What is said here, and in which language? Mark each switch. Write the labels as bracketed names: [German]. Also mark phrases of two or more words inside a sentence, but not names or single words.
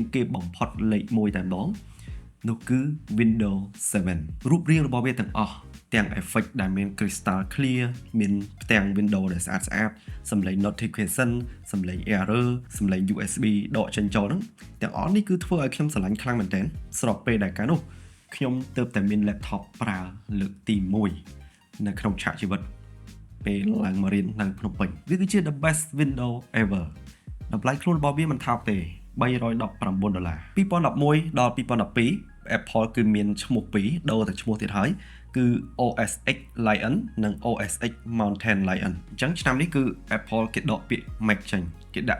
[Khmer] គេបំផុតលេខ1តែម្ដងនោះគឺ Windows 7 រូបរាងរបស់វាទាំងអស់ទាំង effect ដែលមាន [English] crystal clear [Khmer] មានផ្ទាំង Windows ដែលស្អាតសំឡេង notification សំឡេង error សំឡេង USB ដកចេញចូលហ្នឹងទាំងអស់នេះគឺធ្វើឲ្យខ្ញុំស្រឡាញ់ខ្លាំងមែនទែនស្របពេល ដែលកាលនោះខ្ញុំទើបតែមាន laptop ប្រើលើកទី1នៅក្នុងឆាកជីវិតពេលឡើងមករៀននៅភ្នំពេញវាគឺជា [English] the best window ever [Khmer] តម្លៃខ្លួនរបស់វាមិនថោកទេ$319 2011ដល់2012 Apple គឺ មានឈ្មោះពីរដូរតែឈ្មោះទៀតហើយគឺ OS X Lion និង OS X Mountain Lion អញ្ចឹងឆ្នាំនេះគឺ Apple គេដកពាក្យ Mac ចេញគេដាក់